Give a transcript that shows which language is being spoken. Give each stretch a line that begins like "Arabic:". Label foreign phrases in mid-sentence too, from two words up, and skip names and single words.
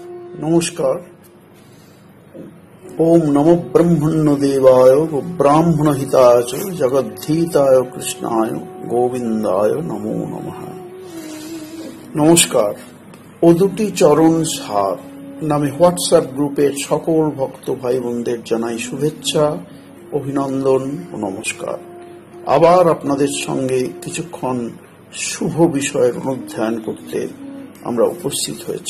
Hindi: नमस्कार।
Sanskrit: ओम नमो ब्रह्मण्य देवाय ब्राह्मण हिताय च जगद्धीताय कृष्णाय गोविंदाय नमो नमः।
Bangla: নমস্কার। ও দুটি চরণ সার নামে হোয়াটসঅ্যাপ গ্রুপের সকল ভক্ত ভাই বোনদের জানাই শুভেচ্ছা, অভিনন্দন ও নমস্কার। আবার আপনাদের সঙ্গে কিছুক্ষণ শুভ বিষয়ের অনুধ্যান করতে আমরা উপস্থিত হয়েছি।